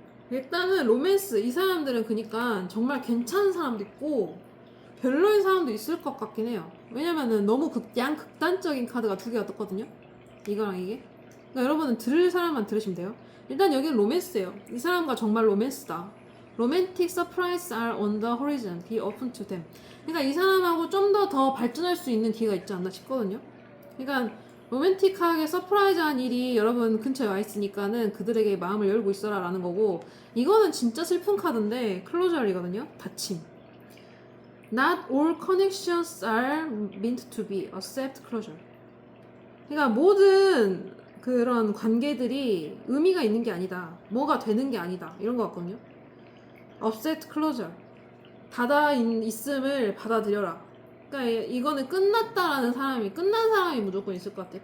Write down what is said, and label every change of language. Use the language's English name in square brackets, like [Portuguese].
[Korean] 일단은 로맨스 이 사람들은 그니까 정말 괜찮은 사람도 있고 별로인 사람도 있을 것 같긴 해요. 왜냐면은 너무 양극단적인 카드가 두 개가 떴거든요. 이거랑 이게. 그러니까 여러분은 들을 사람만 들으시면 돼요. 일단 여기는 로맨스예요. 이 사람과 정말 로맨스다. [English] Romantic surprises are on the horizon. Be open to them. [Korean] 그러니까 이 사람하고 좀 더 발전할 수 있는 기회가 있지 않나 싶거든요. 그러니까 로맨틱하게 서프라이즈한 일이 여러분 근처에 와 있으니까는 그들에게 마음을 열고 있어라 라는 거고 이거는 진짜 슬픈 카드인데 클로저리거든요. 닫힘. [English] Not all connections are meant to be. Accept closure. [Korean] 그러니까 모든 그런 관계들이 의미가 있는 게 아니다. 뭐가 되는 게 아니다. 이런 거 같거든요. [English] Accept closure. [Korean] 닫아 있음을 받아들여라. 그러니까 이거는 끝난 사람이 무조건 있을 것 같아.